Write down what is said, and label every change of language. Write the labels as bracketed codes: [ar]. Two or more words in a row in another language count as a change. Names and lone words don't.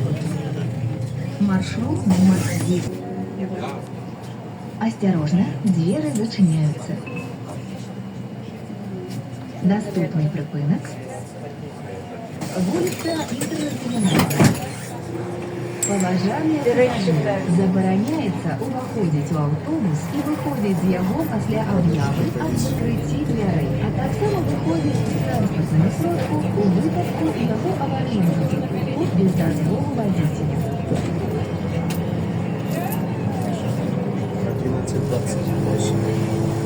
[ru] Маршрут номер 10. Осторожно, двери зачиняются. Доступный пропуск. Улица Интернациональная. [be] Паважанне пассажир. Забараняецца уваходзіць у аўтобус і выходзіць з яго пасля аб'явы аб закрыцці дзвярэй, а таксама выходзіць з транспартнага сродку у выпадку яго аварыйнага зупынку без дазволу вадзіцеля. 11:28.